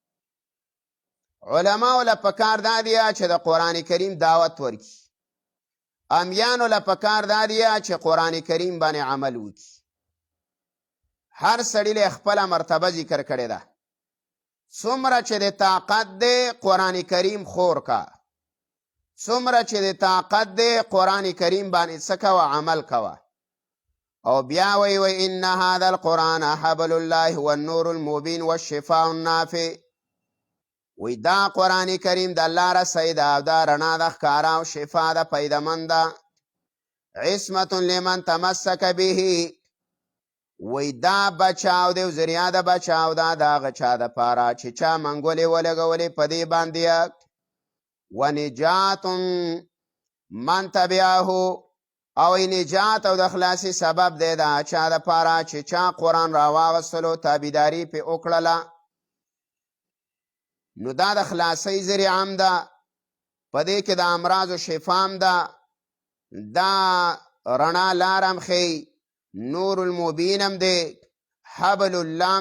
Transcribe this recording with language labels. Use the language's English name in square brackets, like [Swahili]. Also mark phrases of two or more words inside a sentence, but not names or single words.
[Pashto] علماو له پکار دا دی چې د قرآن کریم دعوت ورکړي امیانو له پکار دا دی چې قرآن کریم باندې عمل وکړي هر سړي له خپله مرتبه ذکر کړې ده څومره چې د طاقت دی قرآن کریم خور کا څومره چې د طاقت دی قرآن کریم باندې څه کوه عمل کوه او بیا وی [Arabic] و ان هذا القرآن حبل الله والنور المبین والشفاء النافع [Pashto] وی دا قرآن کریم د الله رسی ده او دا رڼا ده ښکاره او شفا ده پیدمنده [Arabic] عصمت لمن تمسک به [Pashto] وی دا بچاو دی ذریعه د بچاو ده د هغه چا دپاره چې چا منګولې ولګولې په دې باندې [Arabic] ونجات من تبعه [Pashto] او نجات او د خلاصي سبب دی د چا دپاره چې چا قرآن راواغستلو تابعداري پې وکړله نو دا د خلاصۍ ذریعه هم ده په دې کې د امراضو شفا هم ده دا رڼا لار هم ښیي [Arabic] نور المبین [Pashto] هم دی حبل الله هم